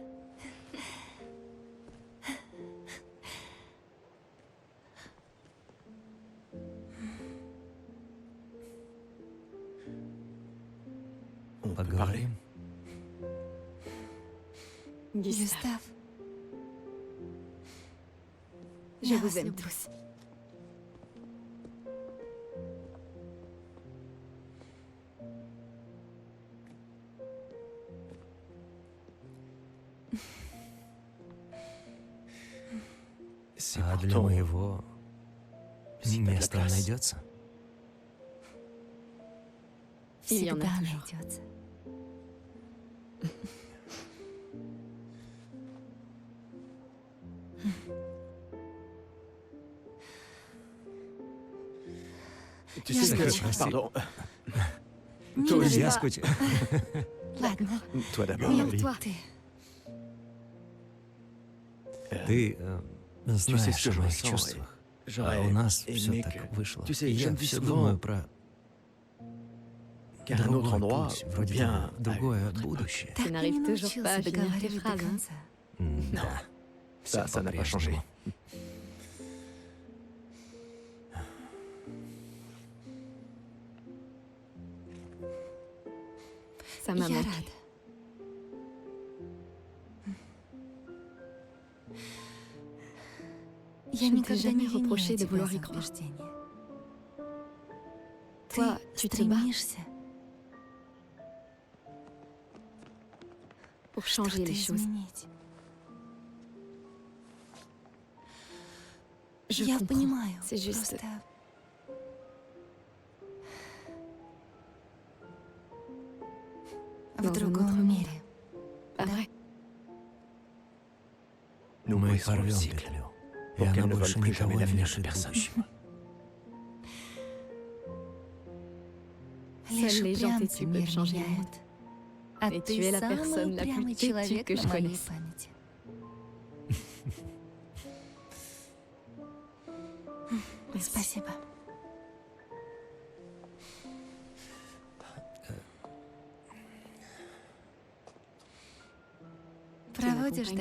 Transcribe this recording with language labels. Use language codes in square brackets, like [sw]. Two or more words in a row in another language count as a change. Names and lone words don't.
[fr] On peut parler. Gustave, je vous aime tous. [ru] А для моего места найдется? [fr] Il y en a [ru] Всегда [fr] toujours. [ru] найдется. [fr] Tu sais D'accord, que... merci. Pardon. [ru] Не Я надо. скучаю. Ладно, [fr] Toi d'abord, [ru] не [fr] Ellie. toi. [ru] Ты. Ты знаешь [fr] sais ce que [ru] о [fr] je [ru] моих [fr] ressens, [ru] чувствах. А [fr] J'aurais [ru] у нас [fr] aimé [ru] все [fr] que- [ru] так вышло. [fr] Tu sais, [ru] И [fr] je [ru] я [fr] me dis [ru] все [fr] souvent [ru] думаю про [fr] qu'à un autre [ru] другой [fr] endroit, [ru] путь, [fr] ou [ru] вроде [fr] bien [ru] бы другое будущее. Так и [fr] n'arrives [ru] не [fr] toujours pas à [ru] научился [fr] finir tes [ru] договаривать до [fr] phrases, hein? [ru] конца. Да. [fr] Ça, [ru] Всё [fr] ça n'a pas changé. [ru] по-прежнему. [fr] Ça m'a [ru] Я [fr] manqué. [ru] рада. Я [fr] Je ne t'ai [ru] никогда [fr] jamais [ru] не виню [fr] reproché de [ru] тебя [fr] vouloir [ru] за [fr] y croire. [ru] убеждение. [fr] Toi, [ru] Ты [fr] tu te bats [ru] стремишься [fr] pour changer [ru] что-то [fr] les choses. [ru] изменить. [fr] Je [ru] Я [fr] comprends. [ru] понимаю, [fr] C'est juste... [ru] просто в [fr] Dans un [ru] другом [fr] autre monde. [ru] мире. [fr] Pas vrai. Nous [ru] Мы [fr] brisons le [ru] порвем [fr] cycle. [ru] петлю, и [fr] Pour qu'elle [ru] она [fr] ne [ru] больше [fr] vole plus jamais [ru] никого не [fr] l'avenir de [ru] лишит [fr] personne. [ru] будущего. Лишь [fr] Seuls les gens [ru] упрямцы [fr] têtus [ru] мир [fr] peuvent changer le [ru] меняют. [fr] monde. [ru] А [fr] Et [ru] ты [fr] tu es la [ru] самый [fr] personne la plus [ru] упрямый [fr] têtue [ru] человек [fr] que je [ru] на моей [fr] connaisse. [ru] памяти. Спасибо. Проводишь до